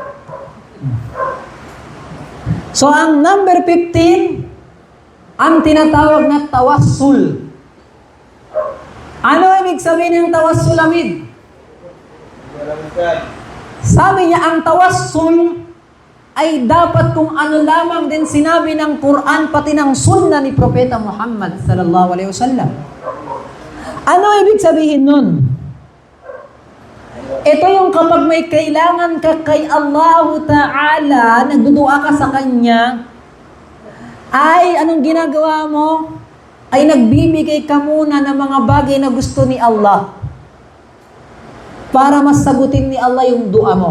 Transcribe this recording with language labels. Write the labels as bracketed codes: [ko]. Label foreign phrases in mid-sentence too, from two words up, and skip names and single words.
[tl] So ang number 15, ang tinatawag na tawassul. Ano ibig sabihin ng tawassul, Amid? Sabi niya, ang tawassul ay dapat kung ano lamang din sinabi ng Quran pati ng Sunnah ni Propeta Muhammad [ar] صلى الله عليه وسلم. [tl] Ano ibig sabihin nun? Ito yung kapag may kailangan ka kay Allah Ta'ala, nagdudua ka sa Kanya, ay anong ginagawa mo? Ay nagbibigay ka muna ng mga bagay na gusto ni Allah para masagutin ni Allah yung dua mo.